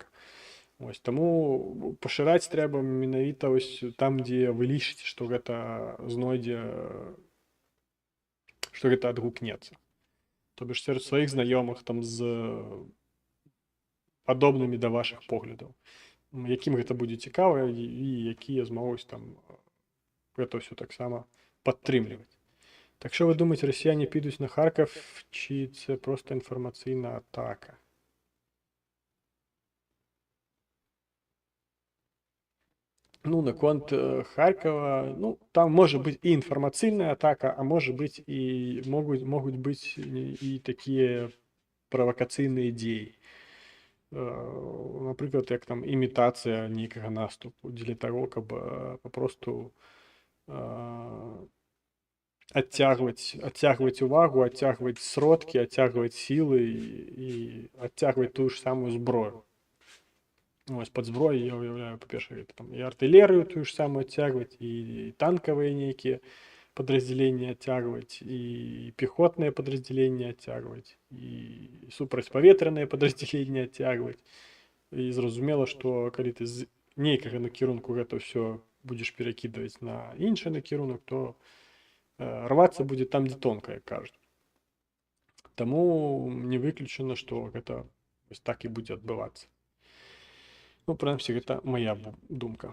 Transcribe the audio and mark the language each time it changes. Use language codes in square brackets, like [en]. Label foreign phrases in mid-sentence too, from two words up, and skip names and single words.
[be] Ось, таму пашыраць трэба менавіта ось там, дзе вы лічыце, што гэта знойдзе, што гэта адгукнецца. [ru] То бишь [be] сярод сваіх знаёмых там з падобнымі да вашых поглядаў. Якім гэта будзе цікава і якія змогуць там гэта ўсё таксама падтрымліваць. [uk] Так што вы думаеце, расіяне підуць на Харків, ці це проста [be] інфармацыйная атака? Наконт Харькова, там можа быць і інфармацыйная атака, а можа быць і могуць быць і такія правакацыйныя дзеі. Напрыклад, як там імітацыя нейкага наступу дзеля таго, каб папросту адцягваць увагу, адцягваць сродкі, адцягваць сілы і адцягваць тую ж самую зброю. [uk] Ось під зброєю я уявляю, по-перше, там і артилерію ту ж саму [ru] оттягивать, и танковые некие подразделения оттягивать, и пехотные подразделения оттягивать, и супрацьпаветряные подразделения оттягивать. [uk] І зрозуміло, що коли ти з [be] нейкага накірунку гэта ўсё будзеш перакідваць на іншы накірунак, то рвацца будзе там, дзе тонка, як кажуць. Таму не выключана, што гэта вось так і будзе адбывацца. Ну, прынамсі, гэта моя думка.